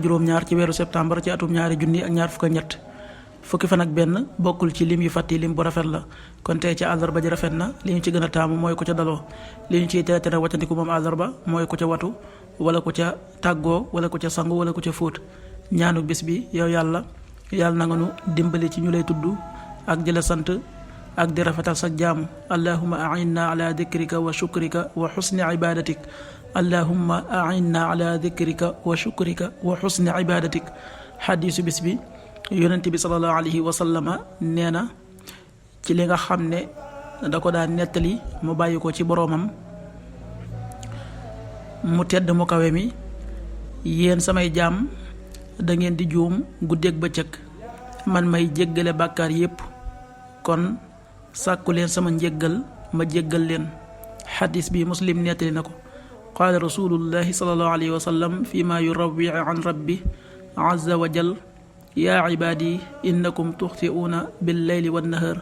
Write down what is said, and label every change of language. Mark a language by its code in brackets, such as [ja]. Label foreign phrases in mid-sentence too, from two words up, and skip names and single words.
[wo] juróom-ñaar ci weeru septembre ci atum ñaari junni ak ñaar fukk ak ñett fukki fan ak benn bokkul ci lim yu fàtti lim bu rafet la kon tey ci àllarba ji rafet na li ñu ci gën a taamu mooy ku ca daloo li ñu ciy tere waccandiku moom àllarba mooy ku ca watu wala ku ca tàggoo wala ku ca sangu wala ku ca fóot ñaanu bis bi yow yàlla na nga nu dimbali ci ñu lay tudd ak di la sant ak di rafetal sa jaamu [ar] اللهم أعنا على ذكرك وشكرك وحسن عبادتك اللهم أعنا على ذكرك وشكرك وحسن عبادتك [wo] xadiisu bis bi yonent bi [ar] صلى الله عليه وسلم [wo] nee na ci li nga xam ne da ko daan nettali mu bàyyi ko ci boroomam mu tedd mu kawe mi yéen samay jaam da ngeen di juum guddeeg bëccëg man may jéggale bàkkaar yépp kon sàkku leen sama njéggal ma jéggal leen xadis bi muslim nettali na ko [ar] قال رسول الله صلى الله عليه وسلم فيما يروي عن ربي عز وجل يا عبادي إنكم تخطئون بالليل والنهار